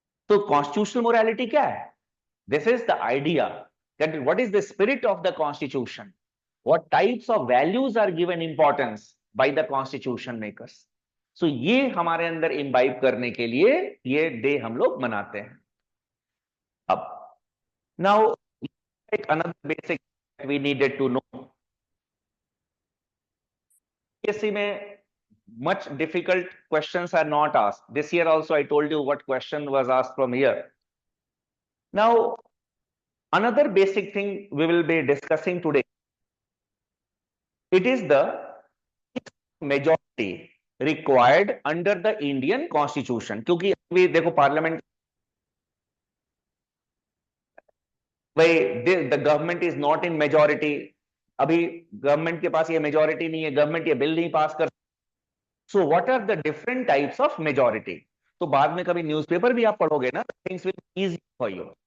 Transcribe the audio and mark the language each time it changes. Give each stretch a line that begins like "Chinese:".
Hindi: तो constitutional morality क्या है?
English: This is the idea that what is the spirit of the constitution, what types of values are given importance by the constitution makers.
Hindi: So ये हमारे अंदर imbibe करने के लिए ये डे हम लोग मनाते हैं। अब नाउ एक another basic
English: we needed to know, PSC में much difficult questions are not asked. This year also I told you what question was asked from here. Now another basic thing we will be discussing today, it is the majority required under the Indian Constitution.
Hindi: क्योंकि अभी देखो parliament,
English: भाई the government is not in majority,
Hindi: अभी government के पास ये majority नहीं है, government ये बिल नहीं पास कर।
English: So what are the different types of majority?
Hindi: तो बाद में कभी न्यूज़पेपर भी आप पढ़ोगे ना,
English: Things will be easy for you.